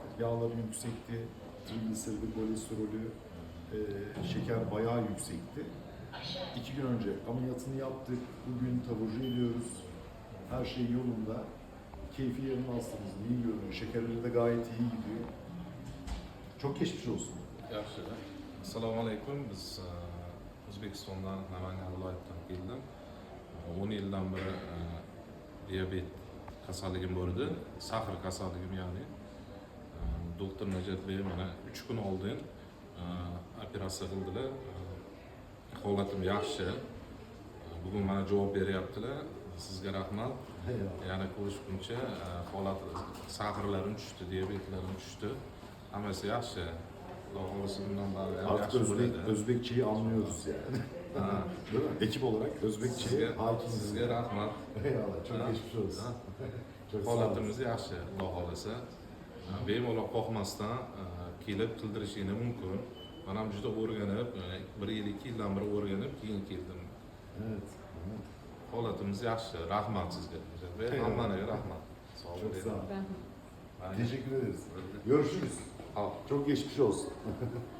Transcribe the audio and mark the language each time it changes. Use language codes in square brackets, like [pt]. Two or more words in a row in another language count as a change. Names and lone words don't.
[tr] Yağları yüksekti, trigliseridi, kolesterolü, şeker bayağı yüksekti. 2 gün önce ameliyatını yaptık. Bugün taburcu ediyoruz. Her şey yolunda. Keyfi yerinde hastamızın, iyi görünüyor. Şekerleri de gayet iyi gidiyor. Çok geçmiş olsun. [uz] Yaxshi. [ar] Assalomu alaykum. [uz] Biz O'zbekistondan Namangan viloyatidan keldim. 10 yildan beri diabet kasalligim bo'ldi. Sahr kasalligim ya'ni. Doktor Najat Bey mana 3 kun oldin operatsiya qildilar. Holatim yaxshi. Bugun mana javob beryaptilar. Sizga rahmat. Yana ko'rishguncha holat sahrlarim tushdi, diabetlarim tushdi. Hammasi yaxshi. [tr] Artık Özbekçeyi anlıyoruz yani. Değil mi? Ekip olarak Özbekçe'ye hakimiz. [uz] Sizga rahmat. [tr] Eyvallah, çok geçmiş olsun. Çok sağ olun. [uz] Holatimiz yaxshi, Xudo xolasa. Bemalol qo'rqmasdan kelib qildirishinglar mumkin. Men ham juda o'rganib, 1 yil, 2 yildan beri o'rganib keyin keldim. [tr] Evet. [uz] Holatimiz yaxshi. Rahmat sizga. Hammaga rahmat. Sog' [tr] Çok [uz] bo'ling. [tr] sağ olun. Teşekkür ederiz. Görüşürüz. Çok geçmiş olsun.